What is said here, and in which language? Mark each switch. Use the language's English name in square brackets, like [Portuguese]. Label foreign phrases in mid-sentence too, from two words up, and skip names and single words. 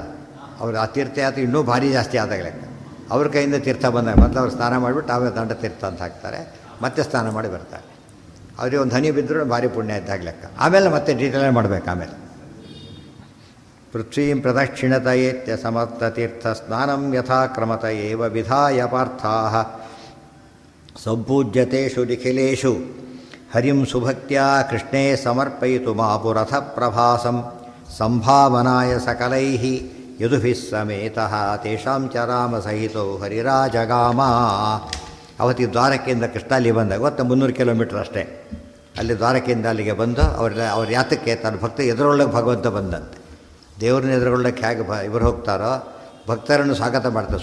[Kannada] ಅವರು ಆ ತೀರ್ಥಯಾತ್ರೆ ಇನ್ನೂ ಭಾರಿ ಜಾಸ್ತಿ ಆದಾಗ ಲೆಕ್ಕ. ಅವ್ರ ಕೈಯಿಂದ ತೀರ್ಥ ಬಂದಾಗ ಮೊದಲು ಅವ್ರು ಸ್ನಾನ ಮಾಡಿಬಿಟ್ಟು ಆಮೇಲೆ ದಂಡ ತೀರ್ಥ ಅಂತ ಹಾಕ್ತಾರೆ, ಮತ್ತೆ ಸ್ನಾನ ಮಾಡಿ ಬರ್ತಾರೆ. ಅವ್ರಿಗೆ ಒಂದು ಹನಿ ಬಿದ್ದರೂ ಭಾರಿ ಪುಣ್ಯ ಇದ್ದಾಗ ಲೆಕ್ಕ. ಆಮೇಲೆ ಮತ್ತೆ ಡೀಟೇಲಾಗಿ ಮಾಡಬೇಕು. ಆಮೇಲೆ [Sanskrit] ಪೃಥ್ವೀಂ ಪ್ರದಕ್ಷಿಣತಯೇತ್ಯ ಸಮರ್ಥತೀರ್ಥ ಸ್ನಾನಂ ಯಥಾ ಕ್ರಮತ ಏವ ವಿಧಾಯ ಪಾರ್ಥಾಃ ಸಂಪೂಜ್ಯತೇಷು ನಿಖಿಲೇಷು ಹರಿಂ ಸುಭಕ್ತ್ಯಾ ಕೃಷ್ಣೇ ಸಮರ್ಪಯಿತು ಮಾಪುರಥ ಪ್ರಭಾಸಂ ಸಂಭಾವನಾಯ ಸಕಲೈಃ ಯದುಭಿಃ ಸಮೇತಃ ತೇಷಾಂ ಚ ರಾಮಸಹಿತೋ ಹರಿರಾಜಗಾಮ. [Kannada] ಅವತ್ತಿಗೆ ದ್ವಾರಕೆಯಿಂದ ಕೃಷ್ಣ ಅಲ್ಲಿ ಬಂದಾಗ ಗೊತ್ತ 300 ಕಿಲೋಮೀಟ್ರ್ ಅಷ್ಟೇ. ಅಲ್ಲಿ ದ್ವಾರಕೆಯಿಂದ ಅಲ್ಲಿಗೆ ಬಂದು ಅವ್ರ ಯಾತಕ್ಕೆ ತನ್ನ ಭಕ್ತ ಎದುರೊಳಗೆ ಭಗವಂತ ಬಂದಂತೆ. ದೇವ್ರನ್ನ ಎದುರುಗೊಳ್ಳಕ್ಕೆ ಹೇಗೆ ಇವರು ಹೋಗ್ತಾರೋ ಭಕ್ತರನ್ನು ಸ್ವಾಗತ ಮಾಡ್ತಾರೆ.